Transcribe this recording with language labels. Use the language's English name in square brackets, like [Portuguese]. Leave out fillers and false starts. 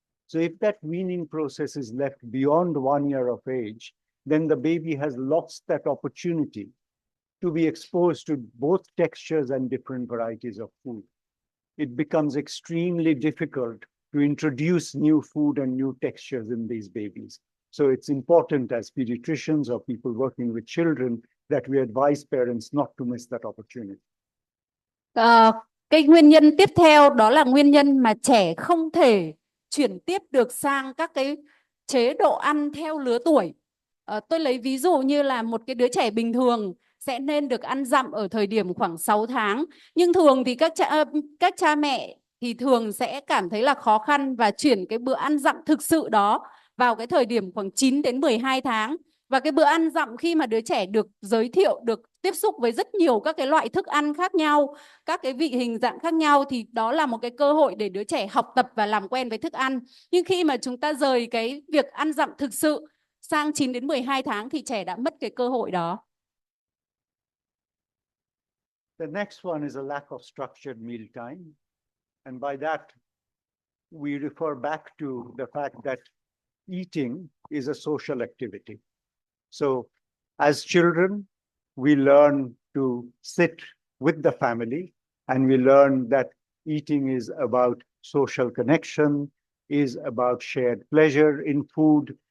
[English] So if that weaning process is left beyond 1 year of age, then the baby has lost that opportunity to be exposed to both textures and different varieties of food. It becomes extremely difficult to introduce new food and new textures in these babies. So it's important as pediatricians or people working with children that we advise parents not to miss that opportunity. [Vietnamese] Cái nguyên nhân tiếp theo đó là nguyên nhân mà trẻ không thể chuyển tiếp được sang các cái chế độ ăn theo lứa tuổi. Tôi lấy ví dụ như là một cái đứa trẻ bình thường sẽ nên được ăn dặm ở thời điểm khoảng 6 tháng. Nhưng thường thì các cha mẹ thì thường sẽ cảm thấy là khó khăn và chuyển cái bữa ăn dặm thực sự đó vào cái thời điểm khoảng 9 đến 12 tháng. Và cái bữa ăn dặm khi mà đứa trẻ được giới thiệu, được tiếp xúc với rất nhiều các cái loại thức ăn khác nhau, các cái vị hình dạng khác nhau, thì đó là một cái cơ hội để đứa trẻ học tập và làm quen với thức ăn. Nhưng khi mà chúng ta rời cái việc ăn dặm thực sự sang 9 đến 12 tháng thì trẻ đã mất cái cơ hội đó. [English] The next one is a lack of structured meal time. And by that, we refer back to the fact that eating is a social activity. So as children, we learn to sit with the family, and we learn that eating is about social connection, is about shared pleasure in food.